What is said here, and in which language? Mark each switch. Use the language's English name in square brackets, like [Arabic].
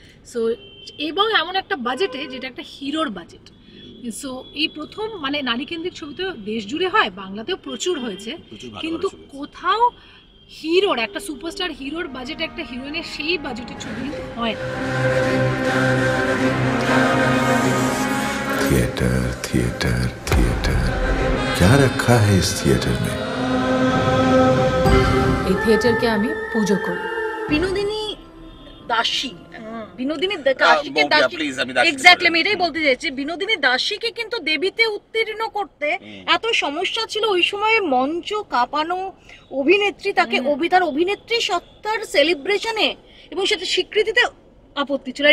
[Bangla] So এবং এমন একটা বাজেটে, যেটা একটা হিরোর বাজেট। সো এই প্রথম মানে নারী কেন্দ্রিক ছবি তো দেশ জুড়ে হয়, বাংলাতেও প্রচুর হয়েছে, কিন্তু কোথাও হিরোর একটা সুপারস্টার হিরোর বাজেটে একটা হিরোইনের সেই বাজেটের ছবি কিন্তু হয় না। [Hindi] थिएटर थिएटर थिएटर क्या रखा है इस थिएटर में? [Bangla] এই থিয়েটারকে আমি পুজো করি। বিনোদিনী দাসী, বিনোদিনী দাসীকে এক্স্যাক্টলি আমি এটাই বলতে চাইছি। বিনোদিনী দাসীকে কিন্তু দেবীতে উত্তীর্ণ করতে এত সমস্যা ছিল ওই সময়। মঞ্চ কাঁপানো অভিনেত্রী, তাকে তার অভিনেত্রী সত্তার সেলিব্রেশনে এবং সেটা স্বীকৃতিতে আপত্তি ছিল।